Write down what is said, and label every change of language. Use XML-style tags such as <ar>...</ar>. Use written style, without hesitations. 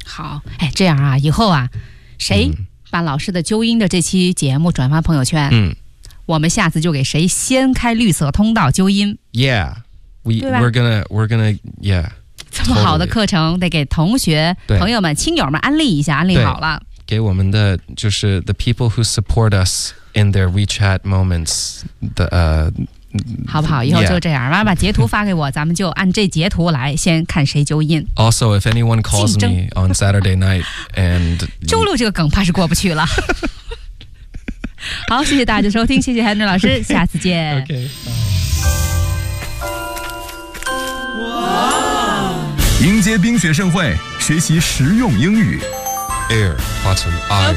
<zh>好，哎，这样啊，以后啊，谁把老师的纠音的这期节目转发朋友圈？嗯，我们下次就给谁先开绿色通道纠音。</zh> <en>Yeah, we're gonna.</en> <zh>这么好的课程，得给同学、朋友们、亲友们安利一下，安利好了。给我们的就是</zh> <en>the people who support us in their WeChat moments</en> <zh>的好不好？以后就这样，完了把截图发给我，咱们就按这截图来，先看谁纠音。</zh> <en>Also, if anyone calls me on Saturday night and</en> <zh>周六这个梗怕是过不去了。好，谢谢大家收听，谢谢 Henry 老师，下次见。</zh> <en>OK。</en> <zh>迎接冰雪盛会，学习实用英语。</zh> <en>Air, Autumn, Air.</en>